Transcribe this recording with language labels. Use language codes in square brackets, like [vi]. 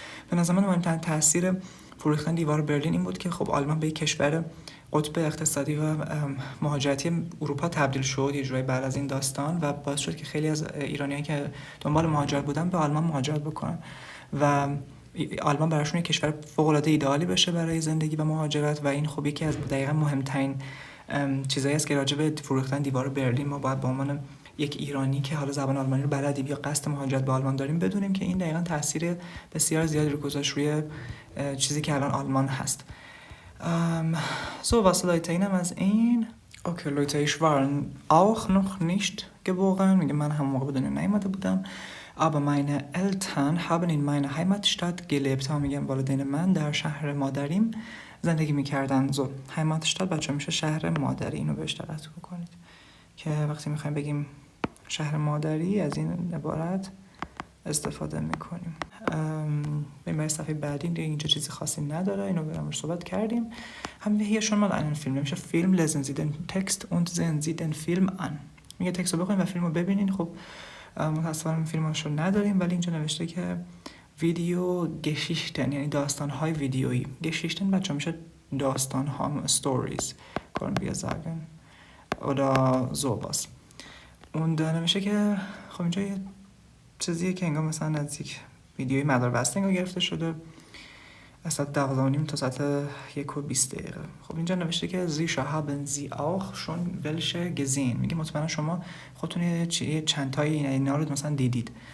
[fa] به نظر من مهمترین تاثیر فروختن دیوار برلین این بود که خب آلمان به یک کشور قطب اقتصادی و مهاجرتی اروپا تبدیل شد یه جورایی بعد از این داستان، و باعث شد که خیلی از ایرانیایی که دنبال مهاجرت بودن به آلمان مهاجرت بکنن و آلمان براشون یک کشور فوق‌العاده ایدئالی بشه برای زندگی و مهاجرت. و این خب یکی از دقیقاً مهمترین چیزایی است که راجع به فروختن دیوار برلین ما باید به عنوان یک ایرانی که حالا زبان آلمانی رو بلدیم یا قصد مهاجرت به آلمان داریم بدونیم که این دقیقاً تاثیر بسیار زیادی رو گذاشت روی چیزی که الان آلمان هست. [de] So, was Leute ihnen als ein? Okay, Leute, ich war auch noch nicht geboren. [fa] میگه من هم موقع به دنیا نیامده بودم. [de] aber meine Eltern haben in meiner Heimatstadt gelebt. [fa] میگم والدین من در شهر مادریم زندگی میکردن. so Heimatstadt بچه میشه شهر مادری. اینو بهش دقت بکنید که وقتی میخوایم بگیم شهر مادری از این عبارت استفاده میکنیم. بریم برای صفحه بعدی. دیگه اینجا چیزی خاصی نداره، اینو برام صحبت کردیم. هم hier schon mal einen Film، میشه فیلم [de] lesen Sie den Text und sehen Sie den Film an. [fa] میگه تکست رو بخونید و فیلم رو ببینید. خب متأسفانه فیلمش رو نداریم، ولی اینجا نوشته که ویدیو گشیشتن، یعنی داستان های ویدیویی. گشیشتن بچه میشه داستان ها، stories [de] können wir sagen oder sowas. [fa] und نوشته که خب اینجا یه چیزیه که انگار مثلا از یک ویدیوی مداربسته انگار گرفته شده از ساعت 12:30 تا ساعت 1:20. خب اینجا نوشته که [de] Sie haben Sie auch schon welche gesehen، [fa] میگه مطمئنا شما خودتون یه چند تایی اینا رو مثلا دیدید.